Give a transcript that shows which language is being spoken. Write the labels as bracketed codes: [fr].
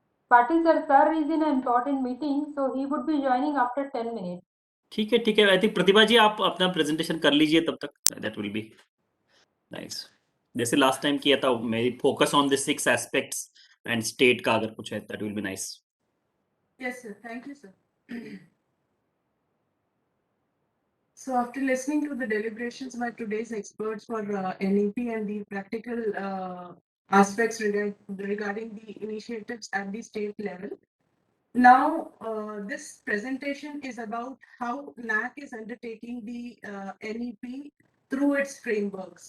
[en] Patil sir is in an important meeting, so he would be joining after 10 minutes. [hi] ठीक है, ठीक है. [en] I think [hi] प्रतिभा जी आप अपना प्रेजेंटेशन कर लीजिए तब तक. [en] That will be nice. [hi] जैसे लास्ट टाइम किया था, मेरी [en] focus on the 6 aspects and state [hi] का अगर कुछ है, [en] That will be nice. Yes, sir. Thank you, sir. So after listening to the deliberations by today's experts for NEP and the practical aspects regarding the initiatives at the state level, now this presentation is about how NAAC is undertaking the NEP through its framework.